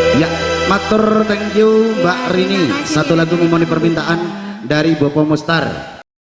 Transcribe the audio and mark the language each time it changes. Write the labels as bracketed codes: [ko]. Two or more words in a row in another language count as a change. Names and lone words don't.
[id] Matur [en] thank you [id] Mbak Rini. Satu lagu memenuhi permintaan dari Bopo Mustar.